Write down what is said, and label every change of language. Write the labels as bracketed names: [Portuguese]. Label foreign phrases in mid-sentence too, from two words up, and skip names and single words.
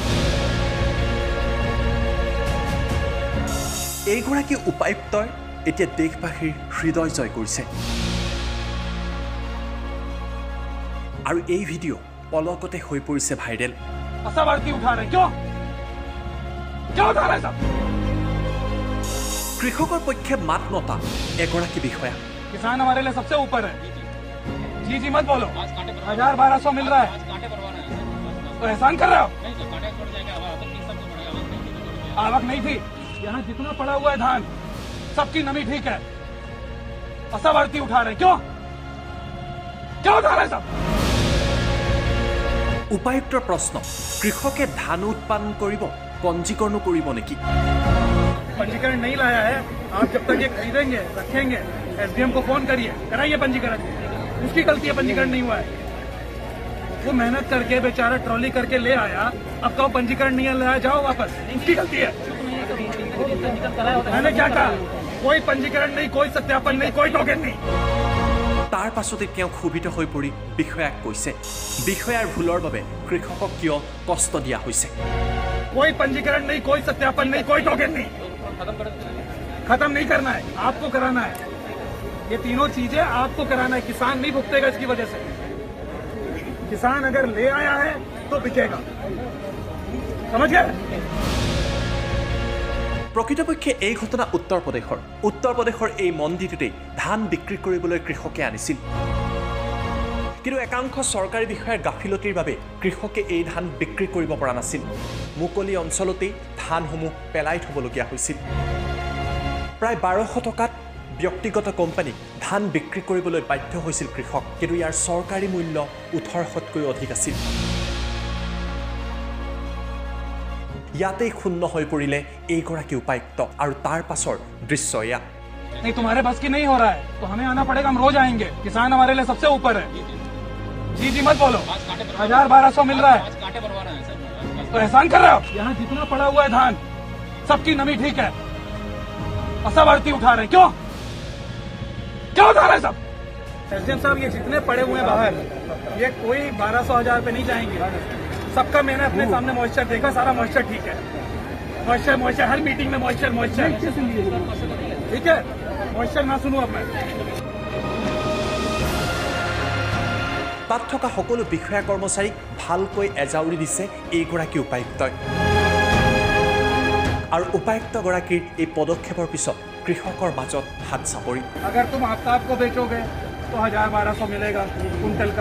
[Assamese] এইগৰাকী উপায়ুক্তই এতিয়া দেশবাসীৰ হৃদয় জয় কৰিছে আৰু এই ভিডিঅ' পলকতে হৈ পৰিছে ভাইৰেল। [Hindi] सब आरती उठा रहे हैं। क्यों क्या उठा रहे हैं सब? [Assamese] কৃষকৰ পক্ষে মাত মতা এগৰাকী বিষয়া। [Hindi] किसान हमारे लिए सबसे ऊपर है। जी जी मत बोलो। 1000-1200 मिल रहा है तो एहसान कर रहे हो। आवक नहीं थी, यहाँ जितना पड़ा हुआ है धान, सबकी नमी ठीक है और सब आरती उठा रहे हैं। क्यों क्या उठा रहे हैं सब? [Assamese] উপায়ুক্তৰ প্ৰশ্ন, কৃষকে ধান উৎপাদন কৰিব, পঞ্জীকৰণ কৰিব নেকি? [Hindi] पंजीकरण नहीं लाया है, आप जब तक ये खरीदेंगे रखेंगे एसडीएम को फोन करिए, कराइए पंजीकरण। उसकी गलती है, पंजीकरण नहीं हुआ है। वो मेहनत करके बेचारा ट्रॉली करके ले आया, अब कहो पंजीकरण नहीं लाया, जाओ वापस, उसकी गलती है। मैंने क्या कहा? कोई पंजीकरण नहीं, कोई सत्यापन नहीं, कोई टोकन नहीं। [Assamese] তাৰ পাছতে তেওঁ ক্ষোভিত হৈ পৰি বিষয়াক কৈছে, বিষয়াৰ ভুলৰ বাবে কৃষকক কিয় কষ্ট দিয়া হৈছে। [Hindi] कोई पंजीकरण नहीं, कोई सत्यापन नहीं, कोई टोकन नहीं। खत्म नहीं करना है, आपको कराना है। ये तीनों चीजें आपको कराना है। किसान नहीं भुगतेगा इसकी वजह से। किसान अगर ले आया है तो बिकेगा। समझ गए? [Assamese] প্ৰকৃতপক্ষে এই ঘটনা উত্তৰ প্ৰদেশৰ এই মন্দিৰটোতে ধান বিক্ৰী কৰিবলৈ কৃষকে আনিছিল, কিন্তু একাংশ চৰকাৰী বিষয়াৰ গাফিলতিৰ বাবে কৃষকে এই ধান বিক্ৰী কৰিব পৰা নাছিল। মুকলি অঞ্চলতেই ধানসমূহ পেলাই থ'বলগীয়া হৈছিল। প্ৰায় 1200 টকাত ব্যক্তিগত কোম্পানীক ধান বিক্ৰী কৰিবলৈ বাধ্য হৈছিল কৃষক, কিন্তু ইয়াৰ চৰকাৰী মূল্য 1800তকৈ অধিক আছিল। ইয়াতেই ক্ষুণ্ণ হৈ পৰিলে এইগৰাকী উপায়ুক্ত আৰু তাৰ পাছৰ দৃশ্য এয়া। [Hindi] नहीं, तुम्हारे बस की नहीं हो रहा है तो हमें आना पड़ेगा, हम रोज आएंगे। किसान हमारे लिए सबसे ऊपर है। जी जी मत बोलो। 1000-1200 मिल रहा है तो एहसान कर रहे हो। यहाँ जितना पड़ा हुआ है धान, सबकी नमी ठीक है और सब आरती उठा रहे हैं। क्यों क्या उठा रहे हैं सब? एसडीएम साहब, ये जितने पड़े हुए हैं बाहर, ये कोई 1200-1000 पे नहीं जाएंगे। सबका मैंने अपने सामने मॉइस्चर देखा, सारा मॉइस्चर ठीक है। मॉइस्चर हर मीटिंग में मॉइस्चर ठीक है। मॉइस्चर ना सुनू अब मैं। [Assamese] তাত থকা সকলো বিষয়া কৰ্মচাৰীক ভালকৈ এজাউৰি দিছে এইগৰাকী উপায়ুক্তই। আৰু উপায়ুক্তগৰাকীৰ এই পদক্ষেপৰ পিছত কৃষকৰ মাজত হাত চাপৰি। [Hindi] अगर तुम आफ्ताब को बेचोगे तो 1000-1200 मिलेगा कुंटल का।